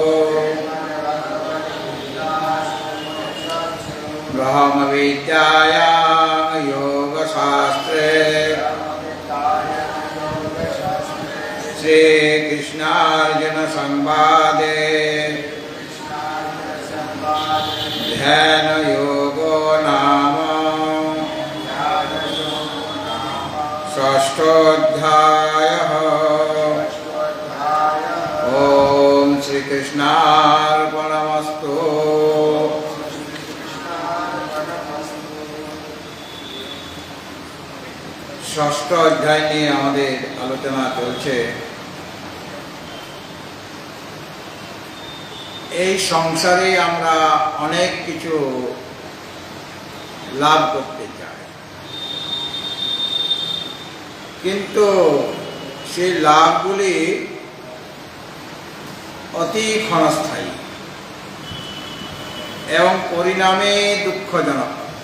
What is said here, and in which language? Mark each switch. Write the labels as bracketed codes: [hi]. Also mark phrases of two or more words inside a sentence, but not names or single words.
[sa] ब्रह्मविद्यायां योगशास्त्रे श्रीकृष्णार्जुन संवादे ध्यानयोगो नाम षष्ठोऽध्यायः। ओम श्रीकृष्णार्पणमस्तु। [bn] ষষ্ঠ অধ্যায় নিয়ে আমাদের আলোচনা চলছে। এই সংসারে আমরা অনেক কিছু লাভ করতে চাই, কিন্তু সেই লাভগুলি অতি ক্ষণস্থায়ী এবং পরিণামে দুঃখজনক।